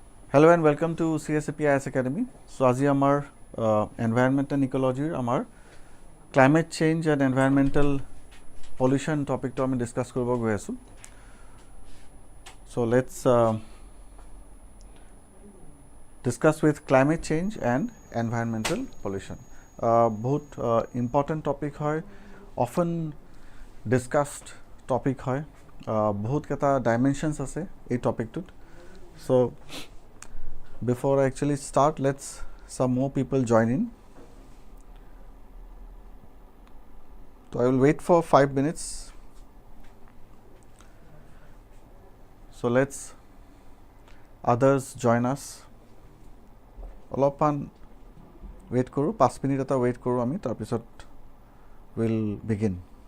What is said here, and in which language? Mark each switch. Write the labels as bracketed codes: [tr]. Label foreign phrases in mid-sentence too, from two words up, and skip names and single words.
[en] Hello and welcome to Csap Ias Academy. [as] So আজি আমাৰ [en] environment and ecology [as] আমাৰ [en] climate change and environmental pollution topic [as] to আমি discuss কৰিব গৈ আছো. [en] So let's discuss with climate change and environmental pollution. [as] বহুত [en] important topic [as] হয়, [en] often discussed topic [as] হয়, বহুত কেইটা dimensions আছে এই টপিকটোত. [en] So before I actually start, let's some more people join in. So I will wait for 5 minutes. So let's others join us. [as] অলপমান wait কৰোঁ, 5 মিনিট এটা wait কৰোঁ আমি, তাৰপিছত [en] we'll begin.